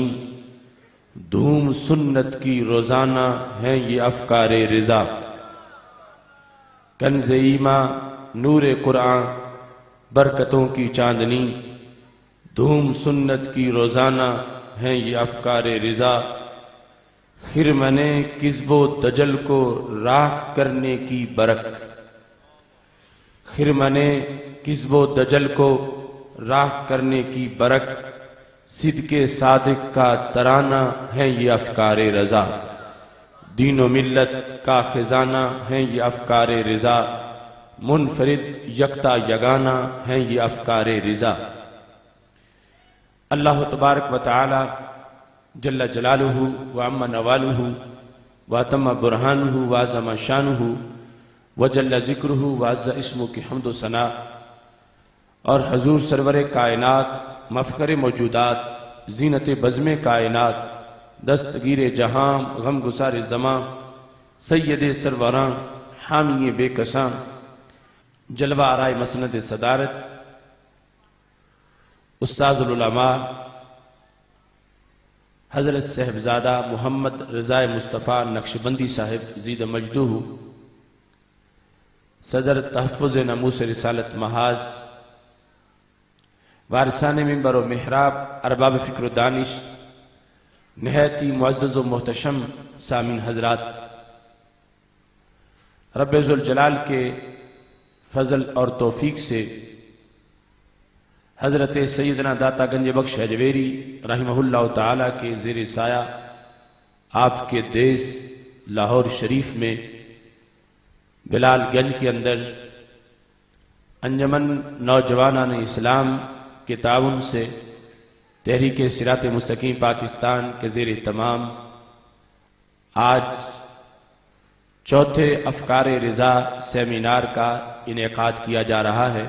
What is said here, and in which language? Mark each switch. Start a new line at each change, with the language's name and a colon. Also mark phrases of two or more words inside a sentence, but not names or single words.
Urdu: دھوم سنت کی روزانہ ہے یہ افکار رضا. کنز ایمان نور قرآن برکتوں کی چاندنی. دھوم سنت کی روزانہ ہے یہ افکار رضا. خرمن کذب و دجل کو راکھ کرنے کی برک. خرمن کذب و دجل کو راکھ کرنے کی برک. صدق صادق کا ترانہ ہے یہ افکار رضا. دین و ملت کا خزانہ ہے یہ افکار رضا. منفرد یکتا یگانہ ہے یہ افکار رضا.
Arabic: اللہ تبارک و تعالی جل جلالہ وعم نوالہ واتم برہانہ وعظم شانہ وجل ذکرہ وعز اسمہ
Urdu: کی حمد و ثنا اور حضور سرور کائنات مفخر موجودات زینت بزم کائنات دستگیر جہاں غم گسار زمان سید سروران حامی بے کساں جلوہ آرائے مسند صدارت استاذ العلماء حضرت صاحبزادہ محمد رضا مصطفیٰ نقشبندی صاحب زید مجدہ صدر تحفظ ناموس رسالت محاذ وارثان منبر و محراب ارباب فکر و دانش نہایت ہی معزز و محتشم سامعین حضرات، رب ذوالجلال کے فضل اور توفیق سے حضرت سیدنا داتا گنج بخش حجویری
Arabic: رحمہ اللہ تعالی
Urdu: کے زیر سایہ آپ کے دیس لاہور شریف میں بلال گنج کے اندر انجمن نوجوانان اسلام کے تعاون سے تحریک صراط مستقیم پاکستان کے زیر اہتمام آج چوتھے افکار رضا سیمینار کا انعقاد کیا جا رہا ہے۔